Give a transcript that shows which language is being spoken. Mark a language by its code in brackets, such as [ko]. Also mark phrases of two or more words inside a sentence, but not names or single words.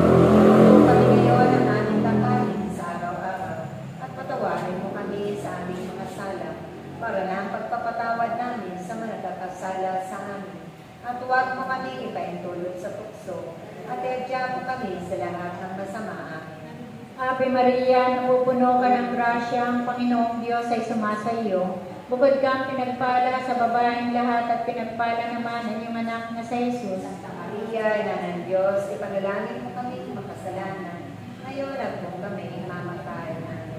[tl] Ito kami ngayon ang aming kakanin sa araw-araw, at patawarin mo kami sa aming mga sala, para na ang pagpapatawad namin sa mga nagkakasala sa amin. At huwag mo kami ipahintulot sa tukso, at iadya mo kami sa lahat ng masama. Amen. [la] Ave Maria, [tl] napupuno ka ng grasya, ang Panginoong Diyos ay sumasa iyo. Bukod kang pinagpala sa babaeng lahat at pinagpala naman ang iyong anak na si Jesus. Santa Maria, Ina ng Diyos, ipanalangin mo kami makasalanan, ngayon at kung kami mamatay namin.